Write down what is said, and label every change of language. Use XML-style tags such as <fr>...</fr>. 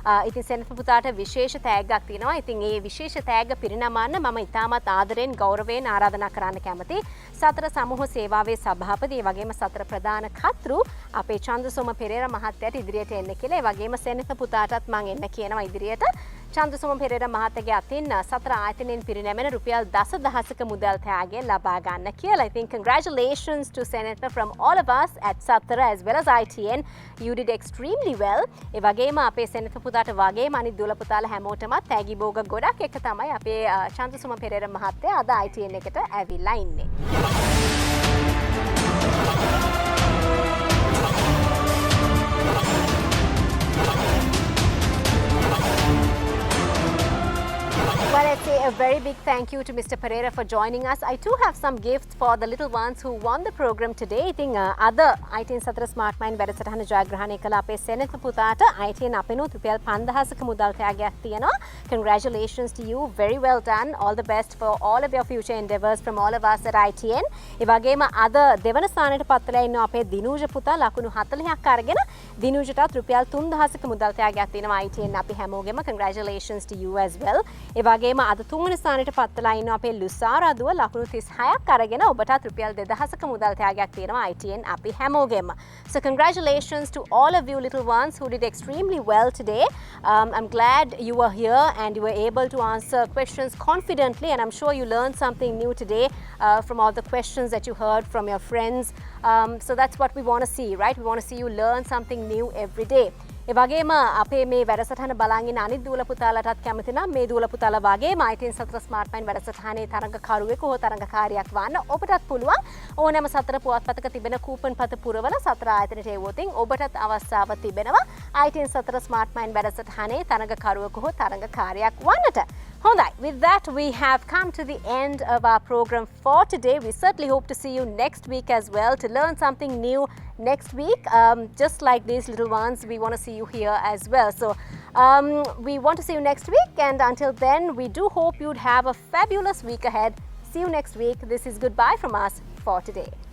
<si>ඉතින් සෙනෙත්ම පුතාට විශේෂ තෑග්ගක් තියෙනවා. ඉතින් ඒ විශේෂ තෑග්ග පිරිනමන්න මම ඉතාමත් ආදරෙන් ගෞරවයෙන් ආරාධනා කරන්න කැමතියි. සතර සමූහ සේවාවේ සභාපති, ඒ වගේම සතර ප්‍රධාන කර්තෘ අපේ චන්ද්‍රසෝම පෙරේරා මහත්තයාට ඉදිරියට එන්න කියලා. ඒ වගේම සෙනෙත්ම පුතාටත් මම එන්න කියනවා ඉදිරියට. චන්ද්‍රසෝම පෙරේරා මහත්තයාගේ අතින් සතර ආයතනයෙන් පිරිනැමෙන රුපියල් 10,000ක මුදල් තෑග්ගය ලබා ගන්න කියලා.</si> <en>I think congratulations to Senator from all of us at Satara as well as ITN. You did extremely well.</en> <si>ඒ වගේම අපේ සෙනෙත පුතාට වගේම අනිත් දුවල පුතාලා හැමෝටම තෑගි භෝග ගොඩක් එක තමයි අපේ චන්ද්‍රසෝම පෙරේරා මහත්තයා අද ITN එකට ඇවිල්ලා ඉන්නේ.</si> <en>Well, let's say a very big thank you to Mr. Pereira for joining us. I too have some gifts for the little ones who won the program today. I think other ITN Satara Smart Mind</en> <si>වැඩසටහන ජයග්‍රහණය කළ අපේ සෙනෙත පුතාට ITN අපෙනුත් රුපියල් 5,000ක මුදල් තෑගයක් තියෙනවා.</si> <en>Congratulations to you. Very well done. All the best for all of your future endeavours from all of us at ITN.</en> <si>ඒ වගේම අද දෙවන ස්ථානයට පත් වෙලා ඉන්න අපේ දිනූජ පුතා ලකුණු 40ක් අරගෙන දිනූජටත් රුපියල් 3,000ක මුදල් තෑගයක් තියෙනවා ITN අපි හැමෝගෙම.</si> <en>Congratulations to you as well.</en> <si>ඒ වගේම වගේම අද තුන්වෙනි ස්ථානයට පත්වලා ඉන්න අපේ ලුසාරා දුව ලකුණු 36ක් අරගෙන ඔබටත් රුපියල් 2000ක මුදල් තෑගයක් තියෙනවා ITN අපි හැමෝගෙම.</si> <en>So congratulations to all of you little ones who did extremely well today. I'm glad you were here and you were able to answer questions confidently, and I'm sure you learned something new today from all the questions that you heard from your friends. So that's what we want to see, right? We want to see you learn something new every day.</en> <si>ඒ වගේම අපේ මේ වැඩසටහන බලන් ඉන්න අනිත් දූල පුතාලටත් කැමති නම් මේ දූල පුතාලා වගේම ITN සතර ස්මාර්ට් මයින්ඩ් වැඩසටහනේ තරඟකරුවෙකු හෝ තරඟකාරියක් වන්න ඔබටත් පුළුවන්. ඕනෑම සතර පුවත්පතක තිබෙන කූපන් පත පුරවල සතර ආයතනයට එවුවොතින් ඔබටත් අවස්ථාව තිබෙනවා ITN සතර ස්මාර්ට් මයින්ඩ් වැඩසටහනේ තරඟකරුවෙකු හෝ තරඟකාරියක් වන්නට.</si> <en>Hondai, with that we have come to the end of our program for today. We certainly hope to see you next week as well to learn something new next week. Just like these little ones, we want to see you here as well. So we want to see you next week, and until then we do hope you'd have a fabulous week ahead. See you next week. This is goodbye from us for today.</en>